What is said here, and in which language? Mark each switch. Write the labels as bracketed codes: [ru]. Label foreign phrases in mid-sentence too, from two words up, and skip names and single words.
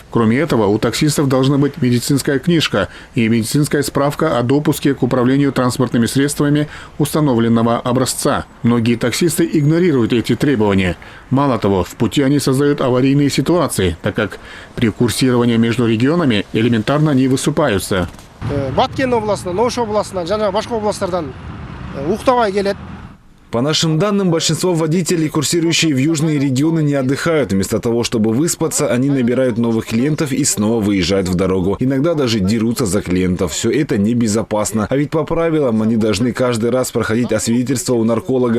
[ru] Кроме этого, у таксистов должна быть медицинская книжка и медицинская справка о допуске к управлению транспортными средствами установленного образца. Многие таксисты игнорируют эти требования. Мало того, в пути они создают аварийные ситуации, так как при курсировании между регионами элементарно не высыпаются. [ky] Баткен областынан, Ош областынан, жана башка областтардан уктабай келет. [ru] По нашим данным, большинство водителей, курсирующие в южные регионы, не отдыхают. Вместо того, чтобы выспаться, они набирают новых клиентов и снова выезжают в дорогу. Иногда даже дерутся за клиентов. Все это небезопасно. А ведь по правилам они должны каждый раз проходить освидетельство у нарколога.